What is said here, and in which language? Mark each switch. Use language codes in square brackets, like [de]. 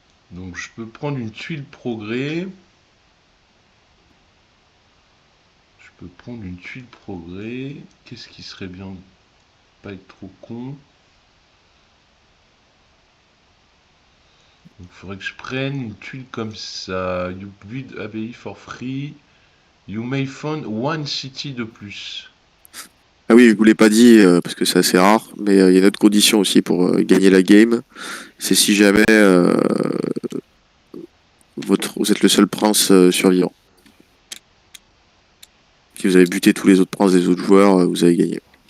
[fr] Donc je peux prendre une tuile progrès. Je peux prendre une tuile progrès. Qu'est-ce qui serait bien de pas être trop con? Il faudrait que je prenne une tuile comme ça. [en] You build abbaye for free. You may found one city [fr] de plus. Ah oui, je vous l'ai pas dit parce que c'est assez rare, mais il y a une autre condition aussi pour gagner la game. C'est si jamais vous êtes le seul prince survivant. Si vous avez buté tous les autres princes des autres joueurs, vous avez gagné.